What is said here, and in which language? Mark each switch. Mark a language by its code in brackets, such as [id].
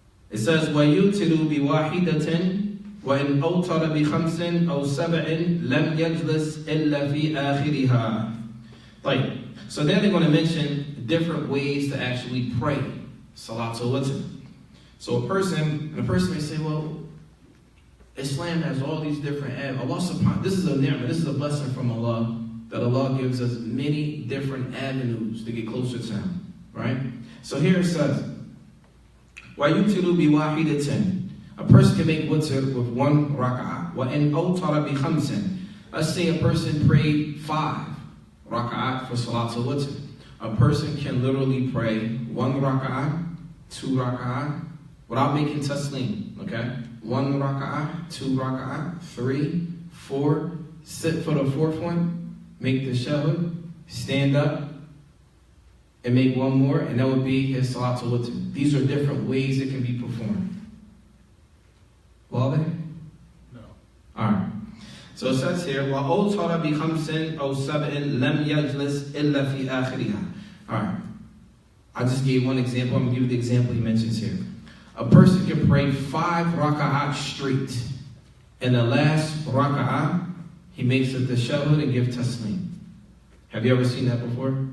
[ar] It says, وَيُوتِرُ بِوَاحِدَةٍ وَإِنْ أَوْتَرَ بِخَمْسٍ أَوْ سَبْعٍ لَمْ يَجْلِسْ إِلَّا فِي آخِرِهَا. [en] So then they're going to mention different ways to actually pray Salatul Witr. So a person may say, well, Islam has all these different avenues. This is a ni'mah, this is a blessing from Allah, that Allah gives us many different avenues to get closer to Him. Right? So here it says, [ar] وَيُوتِرُ بِوَاحِدَةٍ. [en] A person can make witr with 1 rak'ah. [ar] وَإِنْ أَوْتَرَ بِخَمْسٍ. [en] Let's say a person prayed 5 rak'ah for Salatul Witr. A person can literally pray 1 rak'ah, 2 rak'ah, without making taslim, okay? 1 rak'ah, 2 rak'ah, 3, 4, sit for the 4th one, make the shahud, stand up, and make 1 more, and that would be his Salatul Witr. These are different ways it can be performed. Well then? No. Alright. So it says here, [ar] وَأَوْتَرَ بِخَمْسٍ أَوْ سَبْعٍ لَمْ يَجْلِسْ إِلَّا فِي آخِرِهَا. [en] Alright. I just gave one example. I'm going to give you the example he mentions here. A person can pray 5 raka'at straight. In the last raka'at, he makes it the tashahhud and gives taslim. Have you ever seen that before?